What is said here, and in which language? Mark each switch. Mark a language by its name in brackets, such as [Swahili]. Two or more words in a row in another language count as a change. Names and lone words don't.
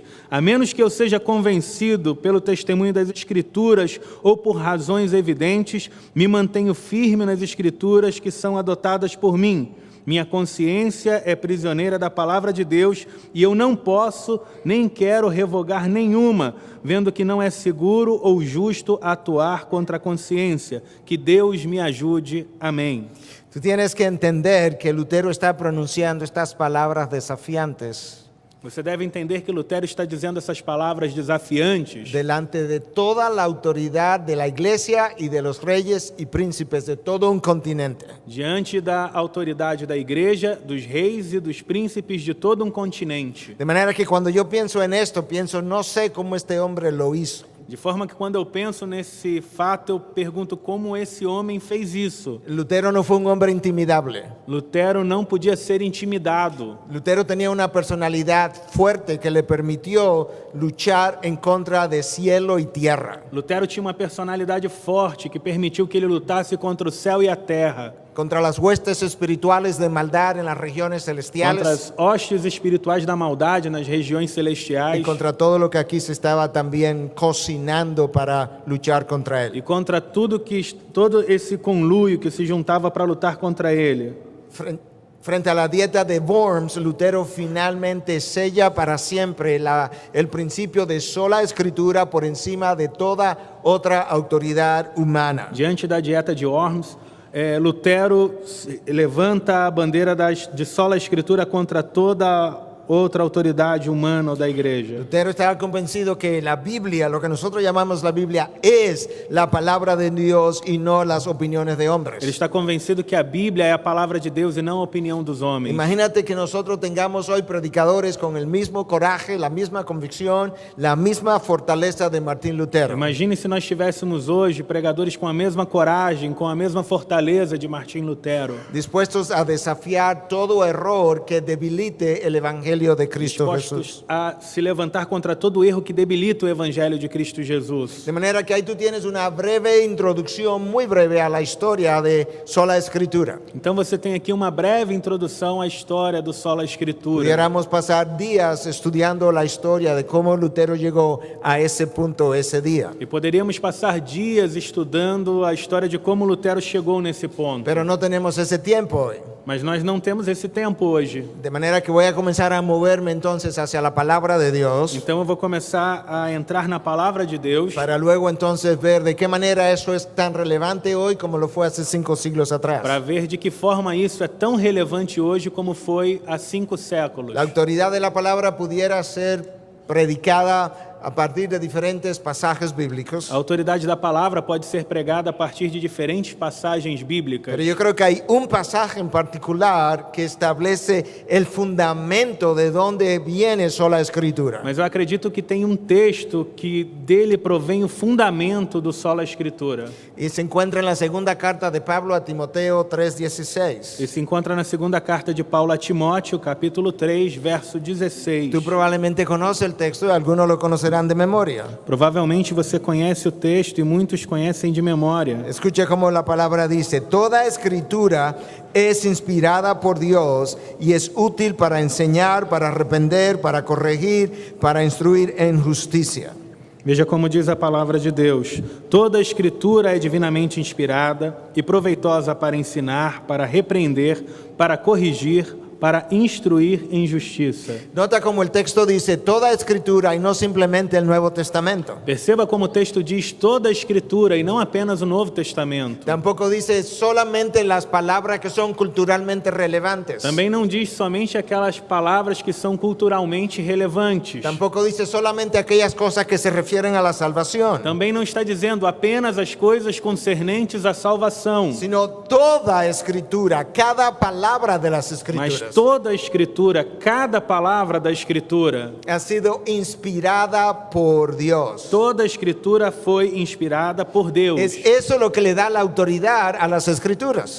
[Portuguese] A menos que eu seja convencido pelo testemunho das Escrituras ou por razões evidentes, me mantenho firme nas Escrituras que são adotadas por mim. Minha consciência é prisioneira da palavra de Deus e eu não posso nem quero revogar nenhuma, vendo que não é seguro ou justo atuar contra a consciência. Que Deus me ajude. Amém. [Spanish] Tú tienes que entender que Lutero está pronunciando estas palabras desafiantes [Portuguese] Você deve entender que Lutero está dizendo essas palavras desafiantes [Spanish] delante de toda la autoridad de la iglesia y de los reyes y príncipes de todo un continente. [Portuguese] diante da autoridade da igreja, dos reis e dos príncipes de todo um continente. [Spanish] De manera que cuando yo pienso en esto, pienso, no sé cómo este hombre lo hizo. [Portuguese] De forma que quando eu penso nesse fato, eu pergunto como esse homem fez isso. [Spanish] Lutero no fue un hombre intimidable. [Portuguese] Lutero não podia ser intimidado. [Spanish] Lutero tenía una personalidad fuerte que le permitió luchar en contra de cielo y tierra, [Portuguese] Lutero tinha uma personalidade forte que permitiu que ele lutasse contra o céu e a terra, [Spanish] contra las huestes espirituales de maldad en las regiones [Portuguese] contra [Spanish] celestiales [Portuguese] as hostes espirituais da maldade nas regiões [Spanish] y [Portuguese] celestiais [Spanish] contra todo lo que aquí se estaba también cocinando para luchar contra él. [Portuguese] e contra todo esse conluio que se juntava para lutar contra ele. [Spanish] Frente a la dieta de Worms, Lutero finalmente sella para siempre el principio de sola escritura por encima de toda otra autoridad humana. [Portuguese] Diante da dieta de Worms, Lutero levanta a bandeira de sola escritura contra toda outra autoridade humana ou da igreja. [Spanish] Lutero estaba convencido que la Biblia, lo que nosotros llamamos la Biblia, es la palabra de Dios y no las opiniones de hombres. [Portuguese] Ele está convencido que a Bíblia é a palavra de Deus e não a opinião dos homens. [Spanish] Imagínate que nosotros tengamos hoy predicadores con el mismo coraje, la misma convicción, la misma fortaleza de Martín Lutero. [Portuguese] Imagine se nós tivéssemos hoje pregadores com a mesma coragem, com a mesma fortaleza de Martim Lutero, [Spanish] Dispuestos a desafiar todo error que debilite el evangelio de Cristo [Portuguese] dispostos [Spanish] Jesús. [Portuguese] a se levantar contra todo erro que debilita o evangelho de Cristo Jesus. [Spanish] De manera que ahí tú tienes una breve introducción, muy breve, a la historia de sola escritura. [Portuguese] Então você tem aqui uma breve introdução à história do sola escritura. [Spanish] Pudiéramos pasar días estudiando la historia de cómo Lutero llegó a ese punto ese día. [Portuguese] E poderíamos passar dias estudando a história de como Lutero chegou nesse ponto. [Spanish] Pero no tenemos ese tiempo hoy. [Portuguese] Mas nós não temos esse tempo hoje. [Spanish] De manera que voy a comenzar a moverme entonces hacia la palabra de Dios, [Portuguese] Então eu vou começar a entrar na palavra de Deus [Spanish] para luego entonces ver de qué manera eso es tan relevante hoy como lo fue hace 5 siglos atrás. [Portuguese] para ver de que forma isso é tão relevante hoje como foi há 5 séculos. [Spanish] La autoridad de la palabra pudiera ser predicada a partir de diferentes pasajes bíblicos, [Portuguese] A autoridade da palavra pode ser pregada a partir de diferentes passagens bíblicas. [Spanish] pero yo creo que hay un pasaje en particular que establece el fundamento de dónde viene sola escritura. [Portuguese] Mas eu acredito que tem um texto que dele provém o fundamento do sola escritura. [Spanish] Y se encuentra en la segunda carta de Pablo a Timoteo 3:16. [Portuguese] E se encontra na segunda carta de Paulo a Timóteo, capítulo 3, verso 16. [Spanish] Tú probablemente conoces el texto y algunos lo conocerán de memoria. [Portuguese] Provavelmente você conhece o texto e muitos conhecem de memória. [Spanish] Escucha cómo la palabra dice: toda escritura es inspirada por Dios y es útil para enseñar, para reprender, para corregir, para instruir en justicia. [Portuguese] Veja como diz a palavra de Deus: toda a escritura é divinamente inspirada e proveitosa para ensinar, para repreender, para corrigir, para instruir em justiça. [Spanish] Nota como el texto dice toda escritura y no simplemente el Nuevo Testamento. [Portuguese] Perceba como o texto diz toda a escritura e não apenas o Novo Testamento. [Spanish] Tampoco dice solamente las palabras que son culturalmente relevantes. [Portuguese] Também não diz somente aquelas palavras que são culturalmente relevantes. [Spanish] Tampoco dice solamente aquellas cosas que se refieren a la salvación. [Portuguese] Também não está dizendo apenas as coisas concernentes à salvação. [Spanish] Sino toda escritura, cada palabra de las [Portuguese] Mas [Spanish] escrituras [Portuguese] toda a Escritura, cada palavra da Escritura, [Spanish] ha sido inspirada por Dios. [Portuguese] toda a Escritura foi inspirada por Deus. [Spanish] Es eso lo que le da la autoridad a las escrituras.